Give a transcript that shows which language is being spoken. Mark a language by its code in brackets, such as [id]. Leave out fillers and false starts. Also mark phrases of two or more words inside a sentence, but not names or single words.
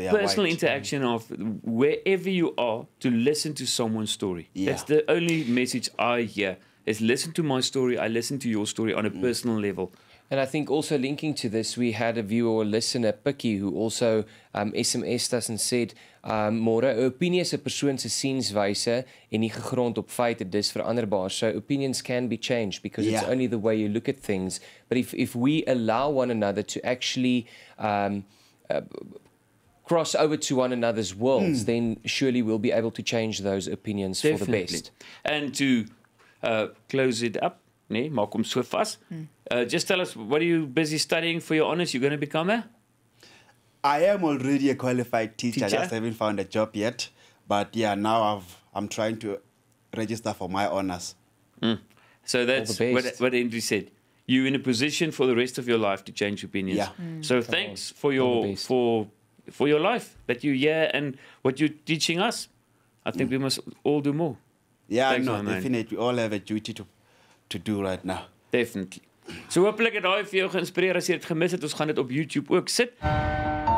[en] is a personal interaction of wherever you are to listen to someone's story. Yeah. That's the only message I hear, is listen to my story, I listen to your story on a personal level. And I think also linking to this, we had a viewer or listener, Pikkie, who also SMS'd us and said, [af] Môre, 'n opinie is 'n persoon se sienswyse en nie gegrond op feite, dis veranderbaar. [en] So opinions can be changed because it's only the way you look at things. But if we allow one another to actually cross over to one another's worlds, then surely we'll be able to change those opinions for the best. And to close it up, [af] maak hom so vas. [en] Just tell us, what are you busy studying for your honours? You're going to become a? I am already a qualified teacher. I just haven't found a job yet. But yeah, now I'm trying to register for my honours. So that's what Andrew said. You're in a position for the rest of your life to change opinions. Yeah. So thanks for your for your life that you're here and what you're teaching us. I think we must all do more. Yeah, thanks, no, definitely. We all have a duty to do right now. Definitely. [af] So hopelik het daai vir jou geïnspireer as jy dit gemis het. Ons gaan dit op YouTube ook sit.